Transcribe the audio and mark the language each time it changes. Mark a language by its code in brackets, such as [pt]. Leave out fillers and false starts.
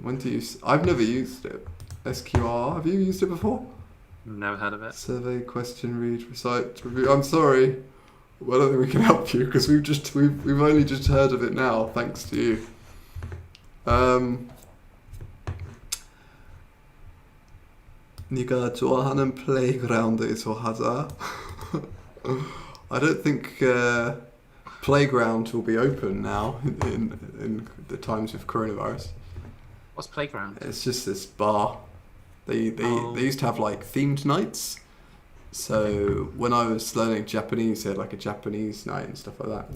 [en] When do you? I've never used it. SQR. Have you used it before? Never heard of it. Survey, question, read, recite, review. I'm sorry. Well, I don't think we can help you because we've only just heard of it now, thanks to you. [ko] 네가 좋아하는 플레이그라운드에서 하자. [en] I don't think playground will be open now in the times of coronavirus. What's playground? It's just this bar. They used to have like themed nights. So when I was learning Japanese, they had like a Japanese night and stuff like that.